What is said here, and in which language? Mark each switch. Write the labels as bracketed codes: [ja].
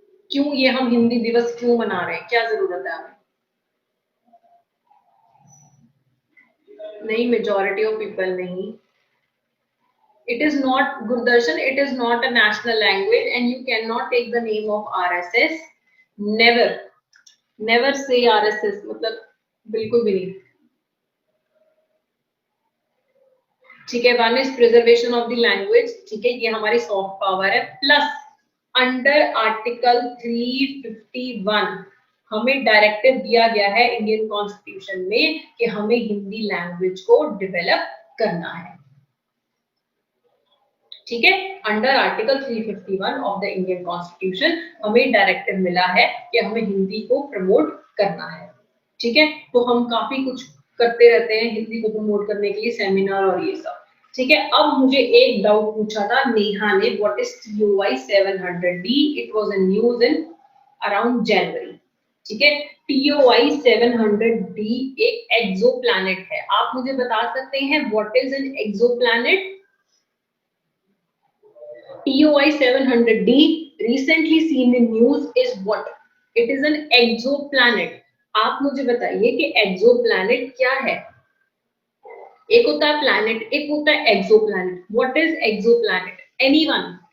[hi] क्यों ये हम हिंदी दिवस क्यों मना रहे हैं? क्या जरूरत है हमें? नहीं, [en] majority of people [hi] नहीं। [en] It is not, Gurdarshan, it is not a national language and you cannot take the name of RSS. Never, never say RSS, [hi] मतलब बिल्कुल भी नहीं। ठीक है, [en] One is preservation of the language. [hi] ठीक है, ये हमारी सॉफ्ट पावर है। प्लस अंडर आर्टिकल 351 हमें डायरेक्टिव दिया गया है इंडियन कॉन्स्टिट्यूशन में कि हमें हिंदी लैंग्वेज को डेवलप करना है। ठीक है, [en] under article 351 of the Indian constitution [hi] हमें डायरेक्टिव मिला है कि हमें हिंदी को प्रमोट करना है। ठीक है, तो हम काफी कुछ करते रहते हैं हिंदी को प्रमोट करने के लिए, सेमिनार और ये सब। ठीक है, अब मुझे एक डाउट पूछा था नेहा ने, [en] What is TOI 700D? It was a news in around January. [hi] ठीक है, TOI 700D एक एक्सोप्लैनेट है। आप मुझे बता सकते हैं [en] What is an exoplanet? TOI 700D recently seen in news is what? It is an exoplanet. [hi] आप मुझे बताइए कि exoplanet क्या है? एक होता है planet, एक होता है exoplanet. [en] What is exoplanet? Anyone?